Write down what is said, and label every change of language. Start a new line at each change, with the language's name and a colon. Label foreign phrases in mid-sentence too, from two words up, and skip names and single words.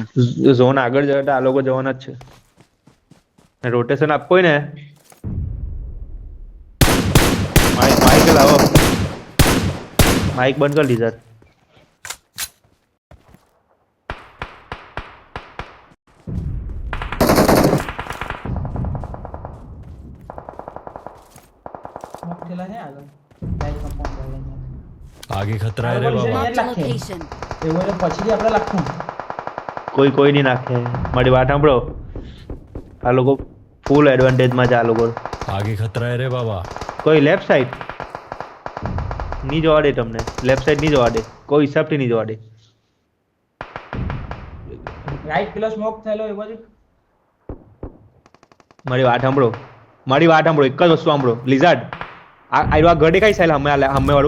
Gujarati: ઝોન આગળ જાય તો આ લોકો જવાના જ છે રોટેશન આપવું હોય ને માઇક લાવો માઇક બંધ કરી દીધા મોકલેલા છે આગળ લાઈટ કમ્પાઉન્ડ વાળા
Hindi: आगे खतरा है रे बाबा
English: Marked a location.
Gujarati: એવું એટલે પછીથી આપણે લખવું કોઈ નહીં નાખે મારી વાત સાંભળો આ લોકો
English: full advantageમાં
Gujarati: છે આ લોકો
Hindi: आगे खतरा है रे बाबा
Gujarati: કોઈ
English: left side
Gujarati: નહીં જવા દે તમને
English: left side
Gujarati: નહીં જવા દે કોઈ હિસાબથી નહીં જવા દે રાઈટ પેલો સ્મોક થયેલો એ બાજુ મારી વાત સાંભળો એક જ વસ્તુ સાંભળો લિઝાર્ડ આ ઘર દેખાય સાહેબ હમે વાળું